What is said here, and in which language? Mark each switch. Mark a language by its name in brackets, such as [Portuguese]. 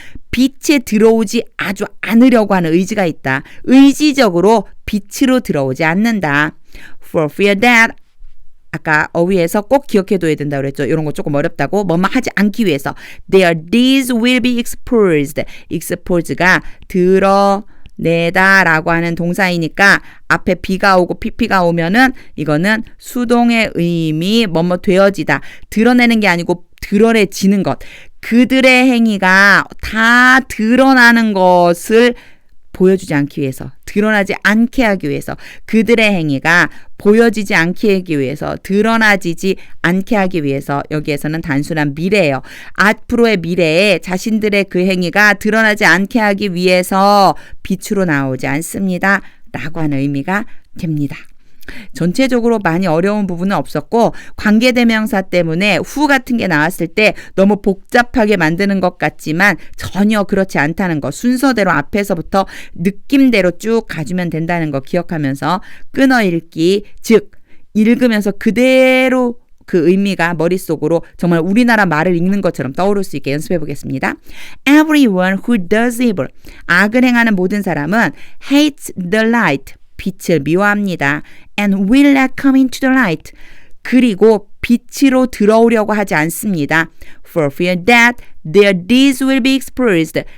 [Korean] 빛에 들어오지 아주 않으려고 하는 의지가 있다. 의지적으로 빛으로 들어오지 않는다. [English] For fear that [Korean] 아까 어휘에서 꼭 기억해둬야 된다고 그랬죠. 이런 거 조금 어렵다고. 뭐뭐 하지 않기 위해서 [English] their deeds will be exposed. [Korean] exposed가 드러내다 라고 하는 동사이니까 앞에 B가 오고 PP가 오면은 이거는 수동의 의미 뭐뭐 되어지다. 드러내는 게 아니고 드러내지는 것. 그들의 행위가 다 드러나는 것을 보여주지 않기 위해서, 드러나지 않게 하기 위해서, 그들의 행위가 보여지지 않게 하기 위해서, 드러나지지 않게 하기 위해서 여기에서는 단순한 미래예요. 앞으로의 미래에 자신들의 그 행위가 드러나지 않게 하기 위해서 빛으로 나오지 않습니다. 라고 하는 의미가 됩니다. 전체적으로 많이 어려운 부분은 없었고 관계대명사 때문에 후 같은 게 나왔을 때 너무 복잡하게 만드는 것 같지만 전혀 그렇지 않다는 거 순서대로 앞에서부터 느낌대로 쭉 가주면 된다는 거 기억하면서 끊어 읽기 즉 읽으면서 그대로 그 의미가 머릿속으로 정말 우리나라 말을 읽는 것처럼 떠오를 수 있게 연습해 보겠습니다. [English] Everyone who does evil [Korean] 악을 행하는 모든 사람은 [English] hates the light [Korean] 빛을 미워합니다. [English] And will not come into the light. [Korean] 그리고 빛으로 들어오려고 하지 않습니다. [English] For fear that their deeds will be exposed.